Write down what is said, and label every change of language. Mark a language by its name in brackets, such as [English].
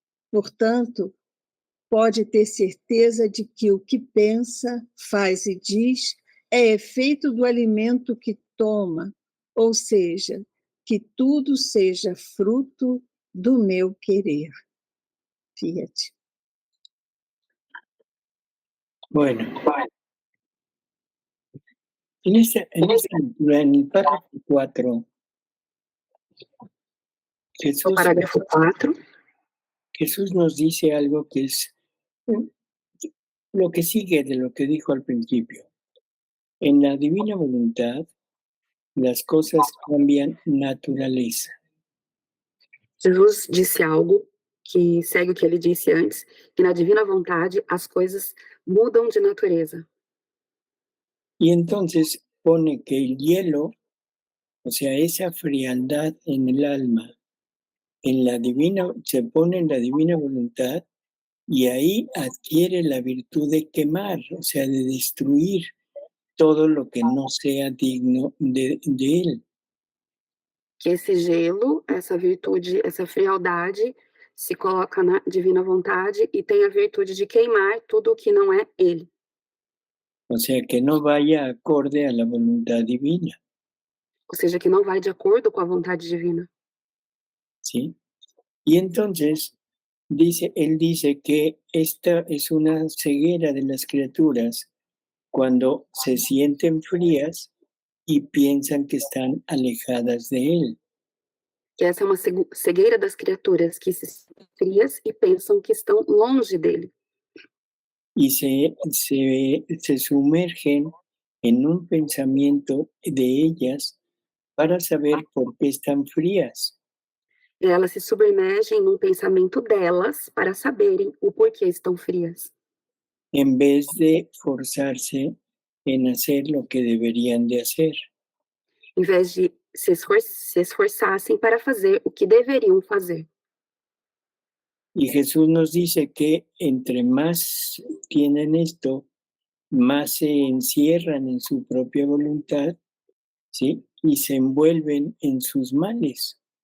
[Portuguese] Portanto, pode ter certeza de que o que pensa, faz e diz é efeito do alimento que toma, ou seja, que tudo seja fruto do meu querer. Fiat. [Spanish] Bueno, en esta altura, en el párrafo 4, [Portuguese] No parágrafo 4, [Spanish] Jesús nos dice algo que es lo que sigue de lo que dijo al principio. En la divina voluntad, las cosas cambian naturaleza. [Portuguese] Jesus disse algo que segue o que ele disse antes, que na divina vontade as coisas mudam de natureza. [Spanish] Y entonces pone que el hielo, o sea, esa frialdad en el alma, se pone en la divina voluntad y ahí adquiere la virtud de quemar, o sea, de destruir todo lo que no sea digno de él. [Portuguese] Que esse gelo, essa virtude, essa frialdade se coloca na divina vontade e tem a virtude de queimar tudo o que não é ele. [Spanish] O sea, que no vaya acorde a la voluntad divina. [Portuguese] Ou seja, que não vai de acordo com a vontade divina. [Spanish] ¿Sí? Y entonces él dice que esta es una ceguera de las criaturas cuando se sienten frías y piensan que están alejadas de él. [Portuguese] Que essa é uma cegueira das criaturas que se sentem frias e pensam que estão longe dele. [Spanish] Y se sumergen en un pensamiento de ellas para saber por qué están frías. [Portuguese] E elas se submergem num pensamento delas para saberem o porquê estão frias. [Spanish] en vez de forzarse en hacer lo que deberían de hacer. [Portuguese] em vez de se esforçassem para fazer o que deveriam fazer. [Spanish] Y Jesús nos dice que entre más tienen esto, más se encierran en su propia voluntad, ¿sí? Y se envuelven en sus males.